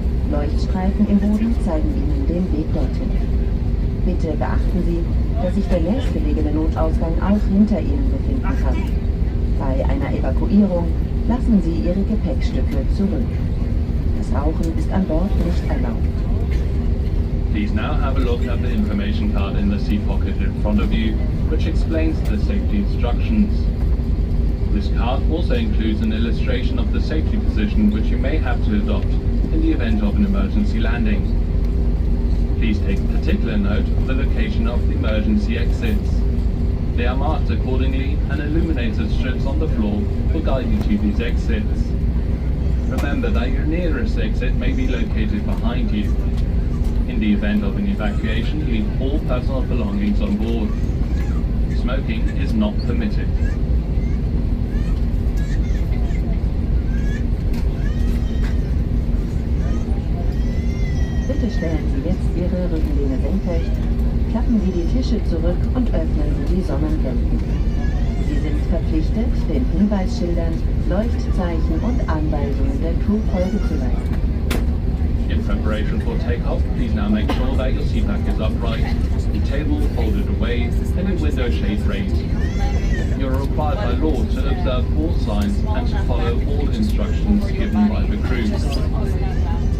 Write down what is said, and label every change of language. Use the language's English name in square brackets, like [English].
[German] Leuchtstreifen im Boden zeigen Ihnen den Weg dorthin. Bitte beachten Sie, dass sich der nächstgelegene Notausgang auch hinter Ihnen befinden kann. Bei einer Evakuierung lassen Sie Ihre Gepäckstücke zurück. Das Rauchen ist an Bord nicht erlaubt. [English] Please now have a look at the information card in the seat pocket in front of you, which explains the safety instructions. This card also includes an illustration of the safety position which you may have to adopt in the event of an emergency landing. Please take particular note of the location of the emergency exits. They are marked accordingly, and illuminated strips on the floor will guide you to these exits. Remember that your nearest exit may be located behind you. In the event of an evacuation, leave all personal belongings on board. Smoking is not permitted. [German] Bitte stellen Sie jetzt Ihre Rückenlehne senkrecht, klappen Sie die Tische zurück und öffnen Sie die Sonnenblenden. Sie sind verpflichtet, den Hinweisschildern, Leuchtzeichen und Anweisungen der Crew Folge zu leisten. [English] In preparation for takeoff, please now make sure that your seat back is upright, the table folded away, and your window shade raised. You are required by law to observe all signs and to follow all instructions given by the crew.